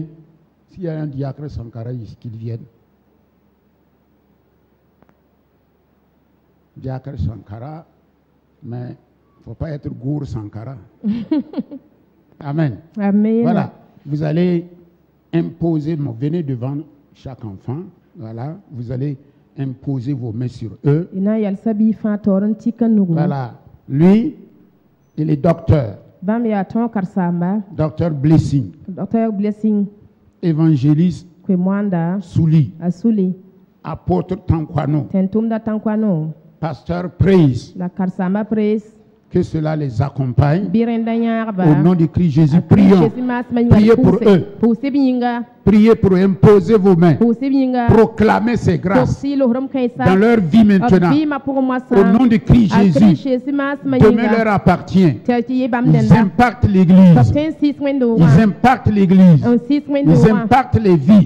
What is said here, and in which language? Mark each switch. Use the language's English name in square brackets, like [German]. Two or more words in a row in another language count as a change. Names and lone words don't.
[French] S'il y a un Diacre Sankara ici, qu'il vienne. Diacre Sankara, mais il ne faut pas être Gour Sankara. Amen. Amen. Voilà. Vous allez imposer, venez devant chaque enfant. Voilà. Vous allez imposer vos mains sur eux. [Mossi] D na n yalsa bɩ fãa taoor n tik n nugu. [French] Voilà. Lui, il est docteur. [Mossi] Bãmb yaa tõog karsaamba. [French] Docteur Blessing. Dr. Blessing Évangéliste Kwe-Mwanda Souli. [Mossi] a suli. [French] Apôtre Tankwano. [Mossi] Tẽn tʋmda tãn-koano. [French] Pasteur Praise. [Mossi] La karsaamba prees. [French] Que cela les accompagne. [Mossi] Bɩ rẽnda yãagba. [French] Au nom de Christ Jésus, [Mossi] A Christ [French] prions. [Mossi] Jésus maasmã yĩnga [French] Priez [Mossi] d [French] pour [Mossi] pʋʋse. [French] eux. [Mossi] Pʋʋsd b yĩnga. [French] Priez pour imposer vos mains. Proclamez ces grâces dans leur vie maintenant. Au nom de Christ Jésus, demain leur appartient. Ils impactent l'Église. Ils impactent l'Église. Ils impactent les vies.